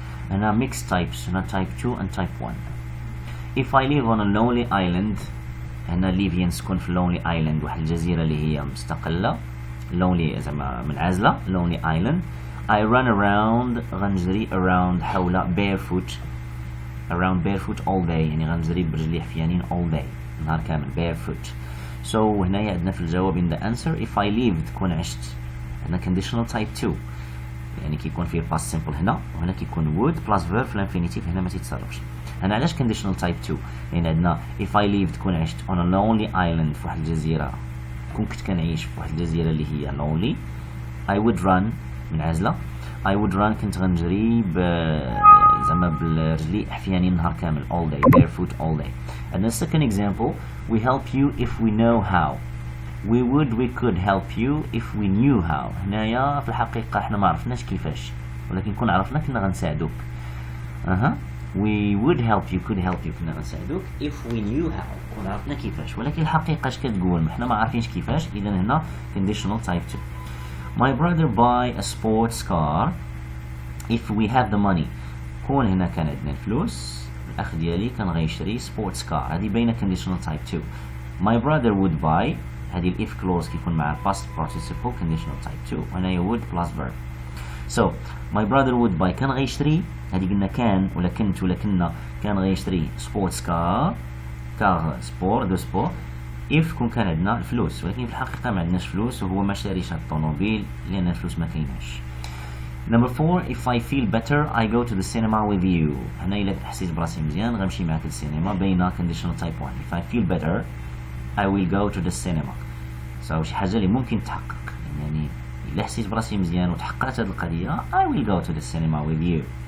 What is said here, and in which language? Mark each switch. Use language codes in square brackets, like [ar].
[en] هنا mixed types هنا type 2 and type 1. if I live on a lonely island هنا live [ar] ينسكن في [en] lonely island [ar] واحد الجزيرة اللي هي مستقلة [en] lonely [ar] زعما منعزلة [en] lonely island. I run around [ar] غنجري [en] around [ar] حول [en] barefoot around barefoot all day [ar] يعني غنجري برجلي حفيانين [en] all day [ar] نهار كامل [en] barefoot. [ar] so هنايا عندنا في الجواب [en] in the answer if I lived [ar] كون عشت هنا conditional type 2 يعني كيكون فيه past simple هنا وهنا كيكون [en] would plus verb [ar] في الانفينيتيف هنا ما تيتصرفش. هنا علاش conditional type 2 لأن عندنا [en] if I lived [ar] كون عشت [en] on a lonely island [ar] في واحد الجزيرة كون كنت كنعيش في واحد الجزيرة اللي هي lonely [en] I would run [ar] منعزلة I would run كنت غنجري زعما بالرجلي حفيانين نهار كامل [en] all day barefoot all day. and the second example we help you if we know how. we could help you if we knew how. [ar] هنايا في الحقيقة احنا ما عرفناش كيفاش ولكن كون عرفنا كنا غنساعدوك. [en] we would help you could help you [ar] كنا غنساعدوك [en] if we knew how [ar] كون عرفنا كيفاش ولكن الحقيقة اش كتقول احنا ما عارفينش كيفاش. إذا هنا conditional type 2. [en] my brother buy a sports car if we have the money. [ar] كون هنا كان عندنا الفلوس الأخ ديالي كان غيشري [en] sports car [ar] هذه بين conditional type 2. [en] my brother would buy [ar] هذه ال if clause كيكون مع past participle conditional type 2 وهنايا [en] would plus verb. so my brother would buy [ar] كان غيشري هذه قلنا كان ولا كنت ولا كنا كان غيشري sports car سبور دو سبور if كون كان عندنا الفلوس ولكن في الحقيقة ما عندناش فلوس وهو ما شاريش هاد الطوموبيل لأن الفلوس ما كايناش. [en] Number 4 if I feel better I go to the cinema with you. [ar] هنا إلا حسيت براسي مزيان غنمشي معاك للسينما بين [en] conditional type 1. if I feel better I will go to the cinema. [ar] so شي حاجة اللي ممكن تحقق يعني إلا حسيت براسي مزيان وتحققت هاد القضية I will go to the cinema with you.